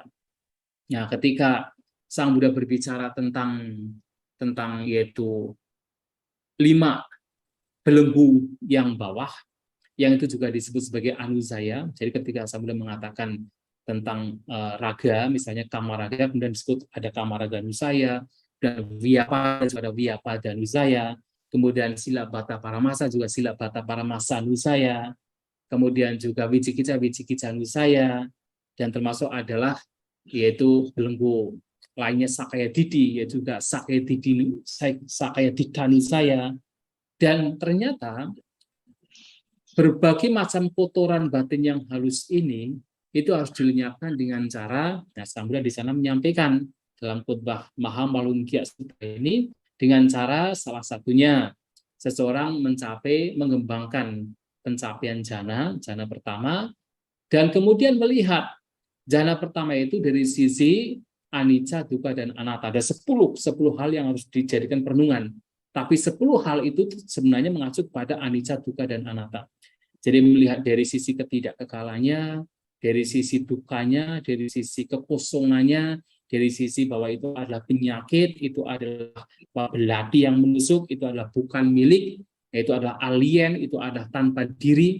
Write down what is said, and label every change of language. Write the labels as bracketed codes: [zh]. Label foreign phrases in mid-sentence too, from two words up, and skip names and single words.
[id] Nah, ketika Sang Buddha berbicara tentang yaitu 5 belenggu yang bawah, yang itu juga disebut sebagai anusaya. Jadi ketika Sang Buddha mengatakan tentang raga, misalnya kamaraga, kemudian disebut ada [pi] kamaraga anusaya, [id] dan ada [pi] viyapada anusaya, [id] kemudian [pi] sila bata paramasa [id] juga [pi] sila bata paramasa anusaya, [id] kemudian juga [pi] wicikica anusaya, [id] dan termasuk adalah yaitu belenggu lainnya [pi] sakaya didi, [id] yaitu juga [pi] sakaya didanusaya. [id] Dan ternyata berbagai macam kotoran batin yang halus ini itu harus dilenyapkan dengan cara, nah Sang Buddha di sana menyampaikan dalam khotbah Mahamalukya Sutta ini dengan cara salah satunya seseorang mengembangkan pencapaian jana pertama, dan kemudian melihat jana pertama itu dari sisi [pi] anicca, dukkha, [id] dan anatta. Ada 10 hal yang harus dijadikan perenungan. Tapi 10 hal itu sebenarnya mengacu pada [pi] anicca, dukkha, [id] dan anatta. Jadi melihat dari sisi ketidakkekalannya, dari sisi dukkanya, dari sisi kekosongannya, dari sisi bahwa itu adalah penyakit, itu adalah belati yang menusuk, itu adalah bukan milik, itu adalah alien, itu adalah tanpa diri.